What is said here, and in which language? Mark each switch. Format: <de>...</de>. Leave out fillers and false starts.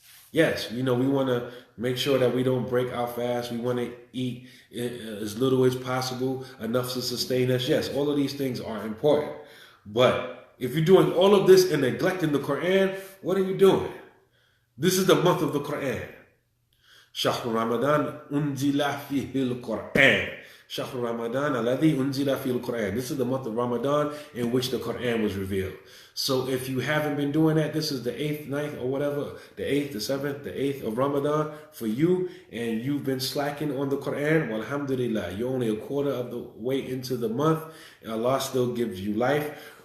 <en>Yes, we want to make sure that we don't break our fast. We want to eat as little as possible, enough to sustain us. Yes, all of these things are important. But if you're doing all of this and neglecting the Quran, what are you doing? This is the month of the Quran.</en> <ar>شهر رمضان أنزل فيه القرآن. شهر رمضان الذي أنزل فيه القرآن.</ar> <en>This is the month of Ramadan in which the Quran was revealed. So if you haven't been doing that, this is the 8th, 9th, or whatever, the 8th, the 7th, the 8th of Ramadan for you, and you've been slacking on the Quran, well, alhamdulillah, you're only a quarter of the way into the month, and Allah still gives you life.</en>